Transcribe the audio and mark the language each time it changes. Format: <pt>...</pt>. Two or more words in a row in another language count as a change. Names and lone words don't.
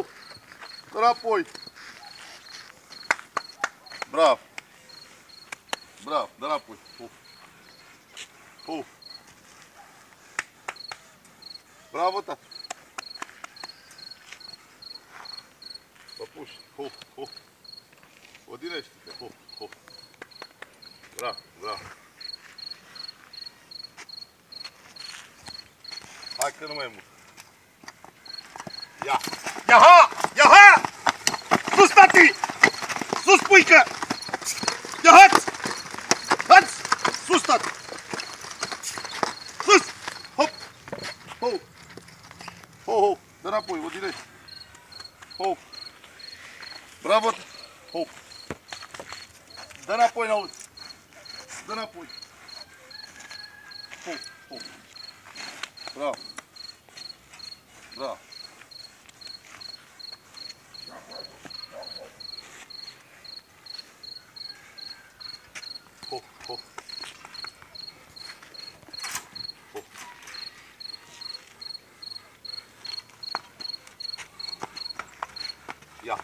<ro>Înapoi! Bravo! Bravo, dă înapoi! Ho! Ho! Bravo, tată! Păpuși! Ho! Ho! Odinește-te! Ho! Ho! Bravo! Bravo! Hai! Dacă nu mai mult. Ia! Ia ha! Ia ha! Sus, tati! Sus, puică! Ia hați! Hați! Sus, tati! Sus! Hop! Ho! Ho, ho! Dă înapoi, o direct. Ho! Bravo! Ho! Dă înapoi, n-auzi! Dă înapoi! Ho! Ho! Bravo! Bravo! Ho! Ho! Ho! Ia!</ro>